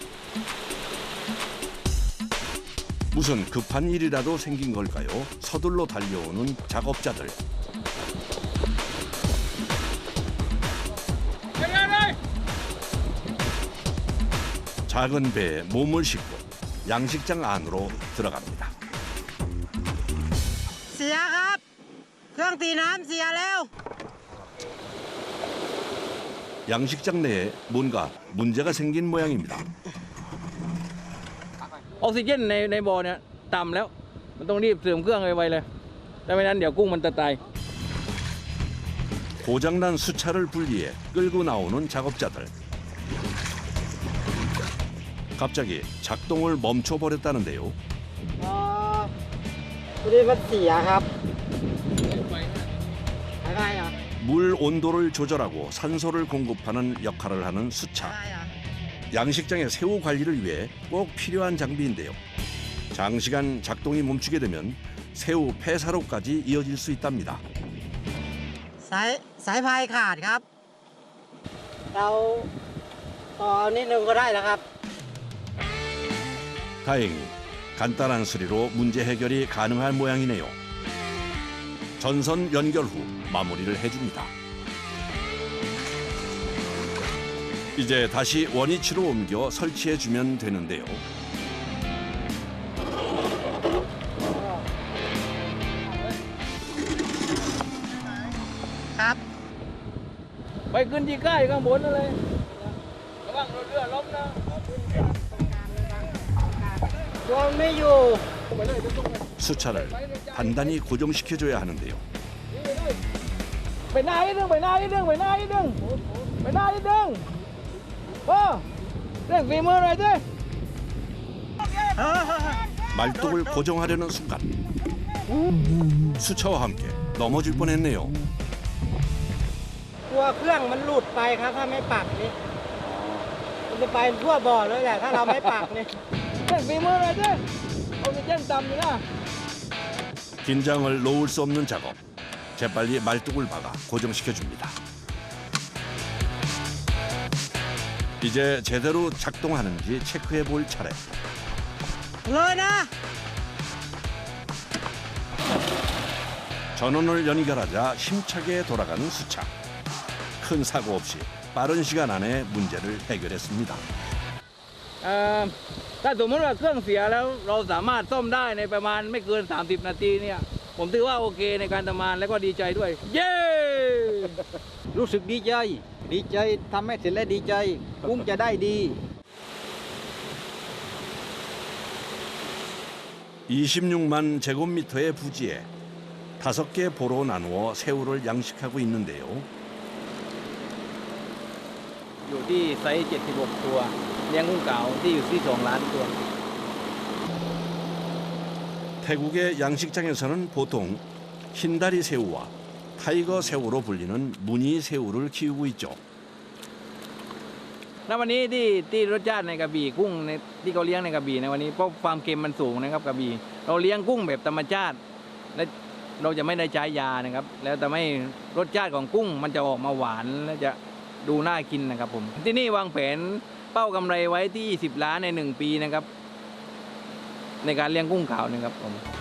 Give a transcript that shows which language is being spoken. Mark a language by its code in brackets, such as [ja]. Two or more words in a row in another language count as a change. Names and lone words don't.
[ko] 무슨 급한 일이라도 생긴 걸까요? 서둘러 달려오는 작업자들. 작은 배에 몸을 싣고 양식장 안으로 들어갑니다. [th] เสียครับเครื่องตีน้ำเสียแล้ว [ko] 양식장 내에 뭔가 문제가 생긴 모양입니다. [th] ออกซิเจนในบ่อเนี่ยต่ำแล้วมันต้องรีบเสริมเครื่องไวๆเลยแต่ไม่นั้นเดี๋ยวกุ้งมันจะตาย [ko] 고장난 수차를 분리해 끌고 나오는 작업자들. 갑자기 작동을 멈춰버렸다는데요. [th] พอดีมันเสียครับอะไรอ่ะ [ko] 물 온도를 조절하고 산소를 공급하는 역할을 하는 수차. [th] อะไรอ่ะ [ko] 양식장의 새우 관리를 위해 꼭 필요한 장비인데요. 장시간 작동이 멈추게 되면 새우 폐사로까지 이어질 수 있답니다. [th] สายพายขาดครับเราต่อนิดนึงก็ได้แล้วครับ [ko] 다행히 간단한 수리로 문제 해결이 가능한 모양이네요. 전선 연결 후 마무리를 해줍니다. 이제 다시 원위치로 옮겨 설치해주면 되는데요. [th] ครับ ไปขึ้นที่ใกล้ข้างบนนั่นเลยระวังรถเรือล้มนะ โยนไม่อยู่ [ko] 수차를 단단히 고정시켜줘야 하는데요. [th] ไปหน้านิดนึงไปหน้านิดนึงไปหน้านิดนึงไปหน้านิดนึงเร่งฝีมือหน่อยสิ [ko] 말뚝을 고정하려는 순간 수차와 함께 넘어질 뻔했네요. [th] กลัวเครื่องมันหลุดไปครับถ้าไม่ปักนี่มันจะไปทั่วบ่อเลยแหละถ้าเราไม่ปักนี่ เร่งฝีมือหน่อยสิออกซิเจนต่ำอยู่นะ [ko] 긴장을 놓을 수 없는 작업. 재빨리 말뚝을 박아 고정시켜줍니다. 이제 제대로 작동하는지 체크해 볼 차례. [th] เลยนะ [ko] 전원을 연결하자 힘차게 돌아가는 수차. 큰 사고 없이 빠른 시간 안에 문제를 해결했습니다. [th] ถ้าสมมติว่าเครื่องเสียแล้วเราสามารถซ่อมได้ในประมาณไม่เกิน30 นาทีเนี่ยผมถือว่าโอเคในการทำงานและก็ดีใจด้วย เย้ รู้สึกดีใจทำให้เสร็จแล้วดีใจกุ้งจะได้ดี [ko] 26만 제곱미터의 부지에 5개 보로 나누어 새우를 양식하고 있는데요. [th] อยู่ที่ไซส์76 ตัวเลี้ยงกุ้งเก๋าที่อยู่ที่2 ล้านตัว [ko] 태국의 양식장에서는 보통 흰다리 새우와 타이거 새우로 불리는 무늬 새우를 키우고 있죠. [th] แล้ววันนี้ที่รสชาติในกระบี่กุ้งในที่เขาเลี้ยงในกระบี่ในวันนี้เพราะความเค็มมันสูงนะครับกระบี่เราเลี้ยงกุ้งแบบธรรมชาติและเราจะไม่ได้ใช้ยานะครับแล้วทำให้รสชาติของกุ้งมันจะออกมาหวานและจะดูน่ากินนะครับผมที่นี่วางแผนเป้ากำไรไว้ที่20 ล้านใน1 ปีนะครับในการเลี้ยงกุ้งขาวนะครับผม